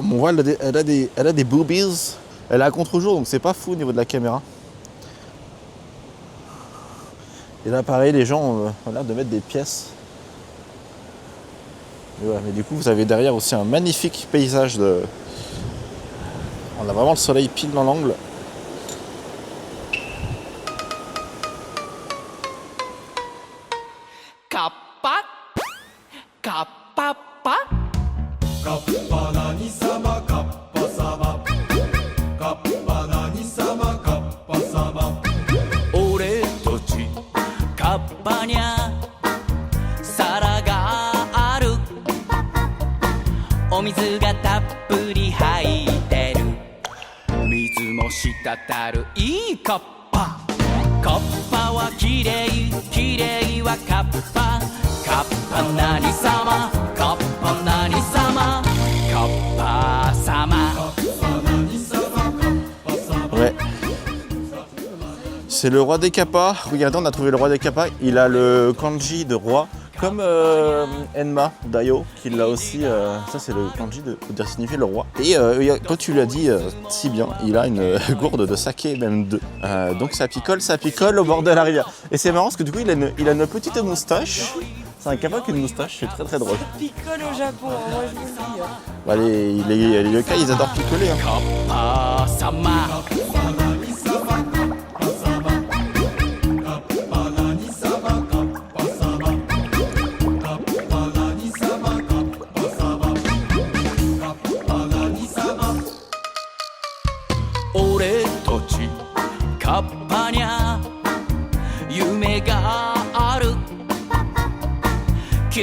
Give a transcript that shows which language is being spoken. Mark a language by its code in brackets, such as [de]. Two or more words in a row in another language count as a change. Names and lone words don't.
[fr] Bon, on voit, elle a des boobies. Elle est à contre-jour, donc c'est pas fou au niveau de la caméra. Et là, pareil, les gens ont l'air de mettre des pièces. Ouais, mais du coup, vous avez derrière aussi un magnifique paysage de... On a vraiment le soleil pile dans l'angle. [ja] カッパ、カッパ、パ. カッパ何様、カッパ様. カッパ何様、カッパ様. 俺たちカッパにゃ皿があるお水がたっぷり入ってる水も滴るいいカッカッパはきれいきれいはカッパカッパ何様カッパ何様カッパ様 [fr] Ouais. C'est le roi des kappas. Regardez, on a trouvé le roi des kappas. Il a le kanji de roi, comme Enma Dayo, qui l'a aussi. Ça, c'est le kanji de signifier le roi. Et quand tu l'as dit si bien, il a une gourde de saké, même deux. Donc ça picole au bord de la rivière. Et c'est marrant parce que du coup, il a une petite moustache. C'est un kappa qui a une moustache, c'est très très drôle. Picole au Japon, hein, moi je vous le dis. Hein. Bah, les yokai, ils adorent picoler. Hein. [ja] カッパ様 俺たちカッパにゃ夢があるキ